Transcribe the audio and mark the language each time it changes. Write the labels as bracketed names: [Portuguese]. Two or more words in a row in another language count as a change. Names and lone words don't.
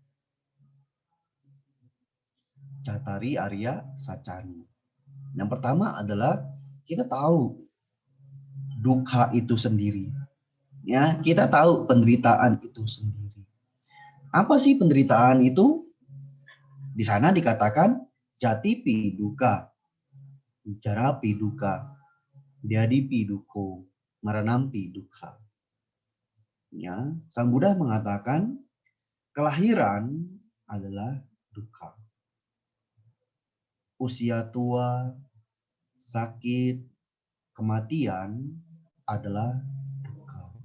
[Pali] Cattari Arya Sacani. [Indonesian] Yang pertama adalah kita tahu dukkha itu sendiri. Ya, kita tahu penderitaan itu sendiri. Apa sih penderitaan itu? Di sana dikatakan [Pali] jatipi dukkha, jarapi dukkha, dyadipi dukkha, maranampi dukkha. [Indonesian] Ya, Sang Buddha mengatakan kelahiran adalah dukkha. Usia tua, sakit, kematian adalah dukkha.